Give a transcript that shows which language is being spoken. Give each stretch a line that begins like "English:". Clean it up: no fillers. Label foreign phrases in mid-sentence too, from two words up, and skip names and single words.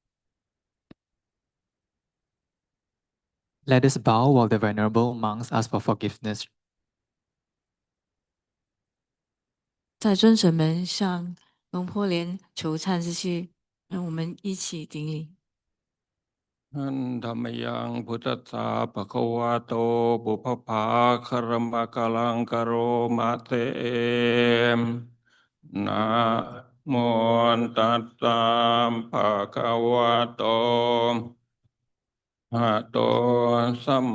English: Let us bow while the venerable monks ask for forgiveness.
Chinese: 在尊神们向龙婆莲求忏之际，让我们一起顶礼。
Pali: อันธรรมยังพุทธัสสะภะคะวะโตปุพพภาคารมะกะลังกะโรมะเต นะโมตัสสะภะคะวะโตอะโตสัม